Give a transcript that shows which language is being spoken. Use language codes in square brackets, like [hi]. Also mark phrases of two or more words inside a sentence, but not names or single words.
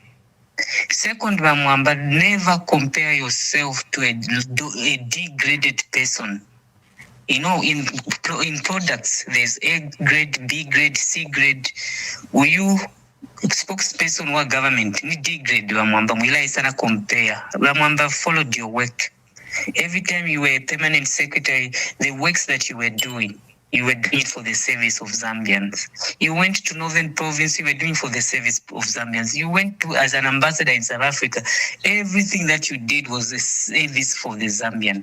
[en] Second, Bamwamba, never compare yourself to a degraded person. You know, in products, there's A grade, B grade, C grade. Will you spokesperson or government [bem] ni degrade [en] Bamwamba? [bem] Mwila isana compare. [en] Bamwamba followed your work. Every time you were a permanent secretary, the works that you were doing it for the service of Zambians. You went to Northern Province, you were doing for the service of Zambians. You went to, as an ambassador in South Africa, everything that you did was a service for the Zambian.